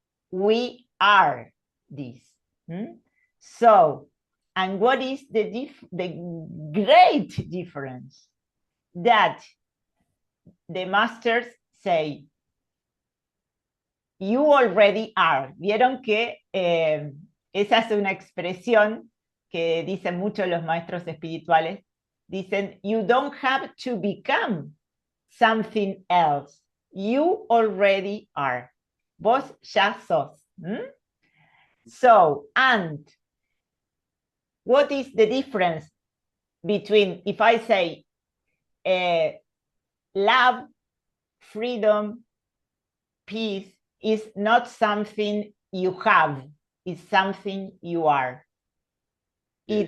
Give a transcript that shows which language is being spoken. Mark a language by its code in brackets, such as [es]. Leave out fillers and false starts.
[en] We are this. So, and what is the great difference? That the masters say, you already are. [es] Vieron que esa es una expresión que dicen muchos los maestros espirituales. Dicen, [en] you don't have to become something else. You already are. [es] Vos ya sos. [en] So, and what is the difference between, if I say, love, freedom, peace is not something you have, it's something you are. Yes.